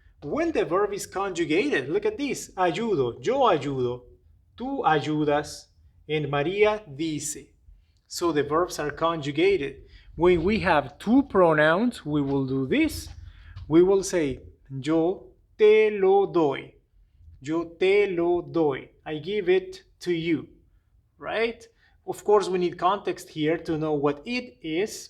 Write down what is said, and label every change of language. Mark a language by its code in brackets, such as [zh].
[en] When the verb is conjugated, look at this. [es] Ayudo, yo ayudo, tú ayudas, and María dice. [en] So the verbs are conjugated. When we have two pronouns, we will do this. We will say, [es] yo te lo doy. Yo te lo doy. [en] I give it to you, right? Of course, we need context here to know what it is.